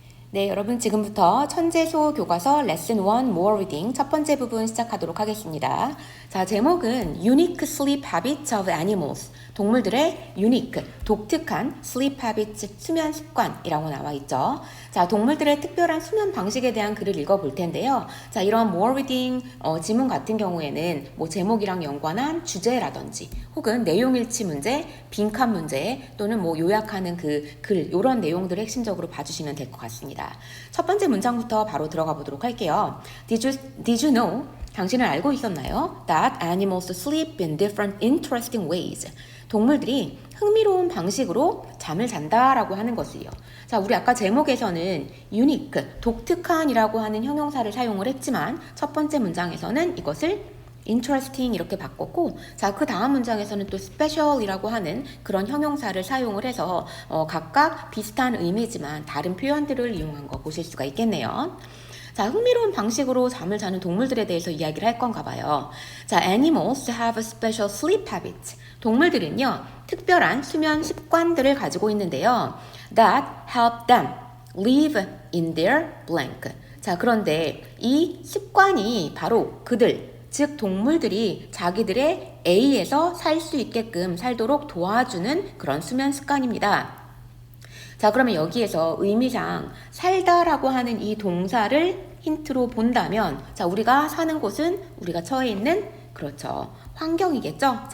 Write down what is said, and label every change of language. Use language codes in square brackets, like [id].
[ko] 네, 여러분 지금부터 천재소 교과서 레슨 1 More Reading 첫 번째 부분 시작하도록 하겠습니다. 자, 제목은 [en] Unique Sleep Habits of Animals. [ko] 동물들의 unique, 독특한 [en] sleep habits, [ko] 수면 습관이라고 나와 있죠. 자, 동물들의 특별한 수면 방식에 대한 글을 읽어볼 텐데요. 자, 이런 More Reading 지문 같은 경우에는 뭐 제목이랑 연관한 주제라든지 혹은 내용일치 문제, 빈칸 문제 또는 뭐 요약하는 그 글, 이런 내용들을 핵심적으로 봐주시면 될 것 같습니다. 첫 번째 문장부터 바로 들어가 보도록 할게요. [en] Did you know? [ko] 당신은 알고 있었나요? [en] That animals sleep in different interesting ways. [ko] 동물들이 흥미로운 방식으로 잠을 잔다라고 하는 것을요. 자, 우리 아까 제목에서는 unique, 독특한이라고 하는 형용사를 사용을 했지만 첫 번째 문장에서는 이것을 interesting 이렇게 바꿨고, 자, 그 다음 문장에서는 또 special이라고 하는 그런 형용사를 사용을 해서 각각 비슷한 의미지만 다른 표현들을 이용한 거 보실 수가 있겠네요. 자, 흥미로운 방식으로 잠을 자는 동물들에 대해서 이야기를 할 건가 봐요. [en] 자, animals have special sleep habits. [ko] 동물들은요, 특별한 수면 습관들을 가지고 있는데요. [en] That help them live in their blank. [ko] 자, 그런데 이 습관이 바로 그들, 즉 동물들이 자기들의 A에서 살 수 있게끔 살도록 도와주는 그런 수면 습관입니다. 자, 그러면 여기에서 의미상 살다라고 하는 이 동사를 힌트로 본다면, 자, 우리가 사는 곳은 우리가 처해 있는, 그렇죠, 환경이겠죠.